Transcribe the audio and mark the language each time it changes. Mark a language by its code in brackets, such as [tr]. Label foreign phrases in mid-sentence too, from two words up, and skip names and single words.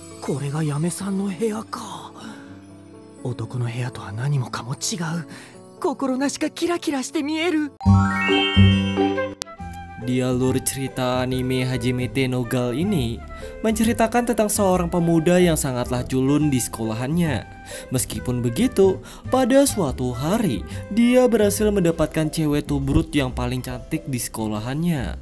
[ja] これが嫁さんの部屋か。男の部屋とは何もかも違う。心なしかキラキラして見える。 [id] Di alur cerita anime Hajime no Gal ini menceritakan tentang seorang pemuda yang sangatlah culun di sekolahannya. Meskipun begitu, pada suatu hari dia berhasil mendapatkan cewek tubrut yang paling cantik di sekolahannya.